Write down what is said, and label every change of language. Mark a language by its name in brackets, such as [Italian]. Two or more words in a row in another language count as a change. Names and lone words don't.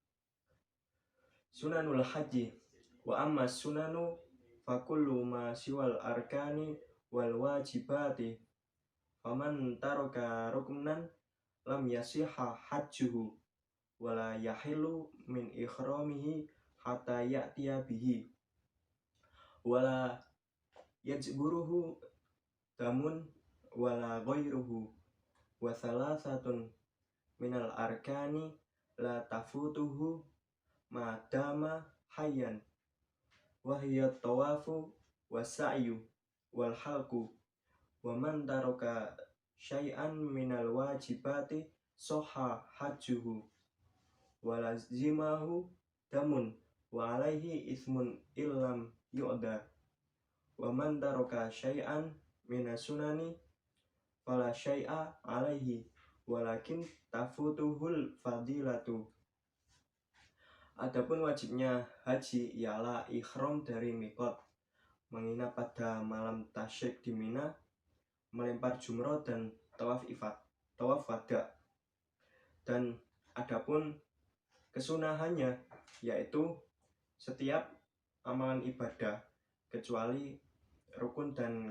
[Arabic] سنن الحج وأما السنن فكل ما سوى الأركان والواجبات فمن ترك ركنا لم يصح حجه ولا يحل من إحرامه حتى يأتي به ولا يجبره دم ولا غيره وثلاثة من الأركان لا تفوته ما دام حيا وهي الطواف والسعي والحلق ومن ترك شيئا من الواجبات صح حجه ولزمه دم وعليه إثم إلا لم يؤد ومن ترك شيئا من السنن فلا شيء عليه ولكن تفوته الفضيلة. [Indonesian] Adapun wajibnya haji ialah ihram dari miqat, menginap pada malam tasyrik di Mina, melempar jumroh dan tawaf wada. Dan adapun kesunahannya yaitu setiap amalan ibadah kecuali rukun dan